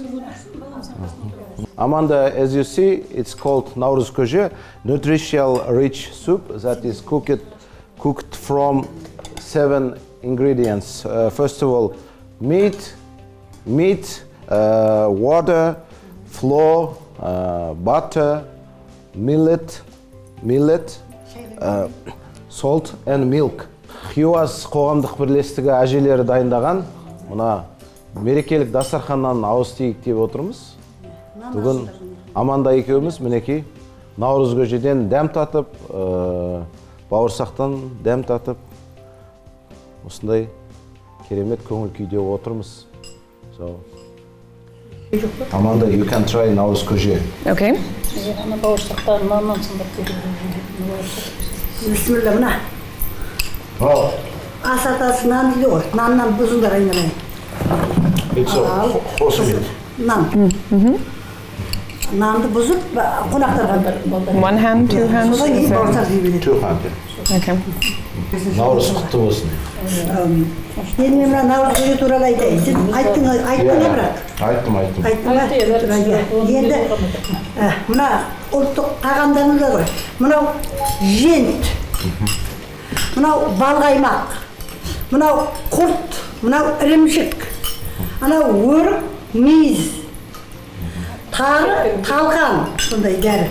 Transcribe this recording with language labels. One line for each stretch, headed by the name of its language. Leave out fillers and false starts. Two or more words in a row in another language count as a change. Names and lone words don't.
English: Amanda, as you see, it's called
Kazakh: Наурыз көже,
English: nutritional rich soup that is cooked from 7 ingredients. First of all, meat, water, flour, butter, millet, salt and milk.
Kazakh: Хиуаз қоғамдық бірлестігі әжелері дайындаған мына мерекелік дастарханнан ауыз тиейік деп отырмыз. Бүгін Аманда екеуміз мінекей наурыз көжеден дәм татып, бауырсақтан дәм татып, осындай керемет көңіл күйде отырмыз. So, Amanda, you can try наурыз көже. Okay. Ана бауырсақтарын наннан сындап кетеді. Бисмилла, мына. Ас атасы нан дейді ғой, наннан бұзыңдар айналайын. Нан. Нанды бұзып, қонақтарға.
English: One hand, two hands?
Kazakh: Содан кейін бауырсақ жей береді.
English: Two hand. Okay.
Kazakh: Наурыз құтты болсын. Енді мен мына наурыз көже туралы айтайын. Сен айттың ба бірақ? Айттым. Енді мына ұлттық тағамдарымыз бар ғой. Мынау жент, мынау балқаймақ, мынау құрт, мынау ірімшік, анау өрік, мейіз, тары, талқан, сондай дәрі.